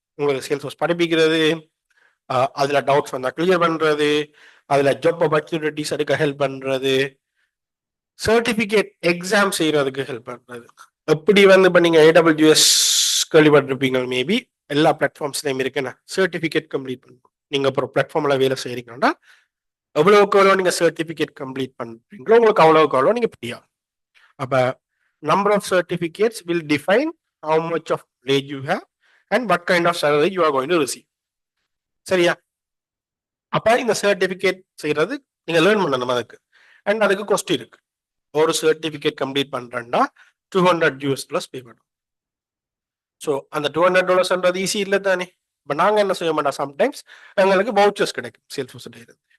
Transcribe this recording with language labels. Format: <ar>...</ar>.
<ta>உங்களுக்கு sales force படிப்பிக்கிறது, அதுல doubts வந்தா கிளியர் பண்றது, அதுல ஜாப் ஆப்பர்ச்சுனிட்டிஸ் எடுக்க ஹெல்ப் பண்றது, சர்டிபிகேட் எக்ஸாம் செய்யறதுக்கு ஹெல்ப் பண்றது. எப்படி வந்து இப்ப நீங்க AWS கேள்விப்பட்டிருப்பீங்க மேபி. எல்லா பிளாட்ஃபார்ம்ஸ்லையும் இருக்குன்னா சர்டிஃபிகேட் கம்ப்ளீட் பண்ணணும். நீங்க அப்புறம் பிளாட்ஃபார்ம்ல வேலை செய்யறீங்கன்னா எவ்வளவுக்கு எவ்வளோ நீங்க சர்டிஃபிகேட் கம்ப்ளீட் பண்றீங்களோ உங்களுக்கு அவ்வளவுக்கு அவ்வளோ நீங்க பிடியா.</ta> <en>அப்ப number of certificates will define how much of knowledge you have and what kind of salary you are going to receive.</en> <ta>சரியா? அப்ப இந்த சர்டிஃபிகேட் செய்யறது நீங்க லேர்ன் பண்ணணும் அதுக்கு. அண்ட் அதுக்கு காஸ்ட் இருக்கு. ஒரு சர்டிஃபிகேட் கம்ப்ளீட் பண்றேன்னா $200 பே பண்ணும். ஸோ அந்த $200 ஈஸி இல்லை தானே. இப்போ நாங்கள் என்ன செய்ய மாட்டோம், சம்டைம்ஸ் எங்களுக்கு வவுச்சர்ஸ் கிடைக்கும் சேல்ஸ் ஃபோர்ஸ் இருந்து.</ta>